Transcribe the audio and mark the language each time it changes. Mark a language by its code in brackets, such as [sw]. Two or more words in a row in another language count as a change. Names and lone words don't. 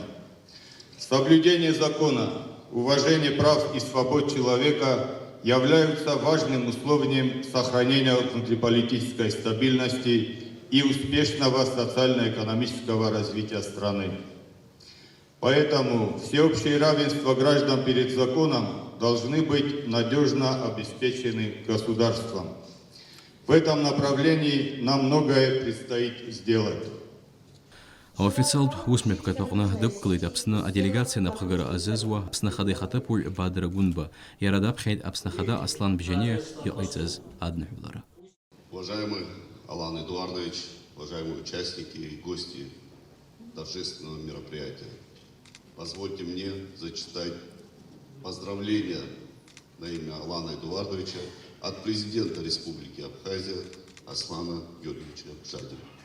[ru] Соблюдение закона, уважение прав и свобод человека являются важным условием сохранения внутриполитической стабильности и успешного социально-экономического развития страны. Поэтому всеобщее равенство граждан перед законом должны быть надежно обеспечены государством. В этом направлении нам многое предстоит сделать. [ab] Официалд усмепкат аҟны дықәгылеит Аԥсны аделегациа напхагара азызуа Аԥсны ахада ихаҭыԥуаҩ Бадра Гәынба. Иара даԥхьеит Аԥсны ахада Аслан Бжьаниа иҟаиҵаз адныҳәалара. [ru] Уважаемый Алан Эдуардович, уважаемые участники и гости торжественного мероприятия, позвольте мне зачитать поздравления на имя Алана Эдуардовича от президента Республики Абхазия Аслана Георгиевича Жадина.